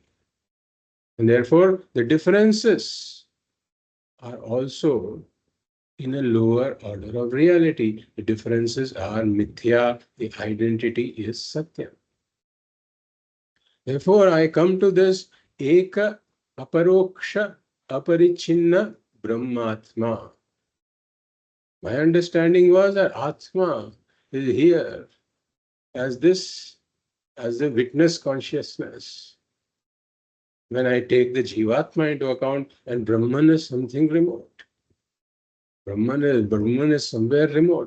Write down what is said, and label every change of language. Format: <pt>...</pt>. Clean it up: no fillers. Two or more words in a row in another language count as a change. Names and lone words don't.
<en>And therefore, the differences are also in a lower order of reality. The differences are mithya, the identity is satya. Therefore, I come to this</en> <sa>eka aparoksha aparichinna brahmatma.</sa> <en>My understanding was that Atma is here as the witness consciousness. When I take the Jivatma into account, and Brahman is something remote. Brahman is somewhere remote.</en>